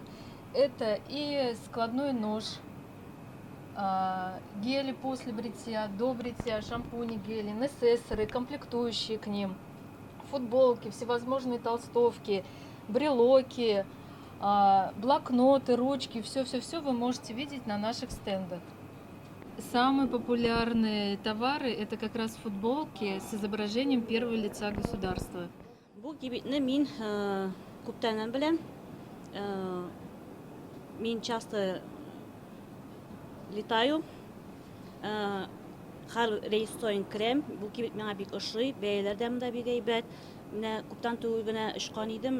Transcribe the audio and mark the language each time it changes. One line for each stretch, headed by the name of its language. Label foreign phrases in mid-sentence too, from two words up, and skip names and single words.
Russian: Это и складной нож, гели после бритья, до бритья, шампуни, гели, несессоры, комплектующие к ним, футболки, всевозможные толстовки, брелоки, блокноты, ручки, все вы можете видеть на наших стендах. Самые популярные товары – это как раз футболки с изображением первого лица государства.
Tatar: Бу кибитне мин күптәннән беләм.
Russian: Мин часто летаю.
Tatar: Һәр рейс сайын керәм. Бу кибет миңа бик ошый. Бәяләрдән дә бик әйбәт. Менә күптән түгел генә эшкан идем.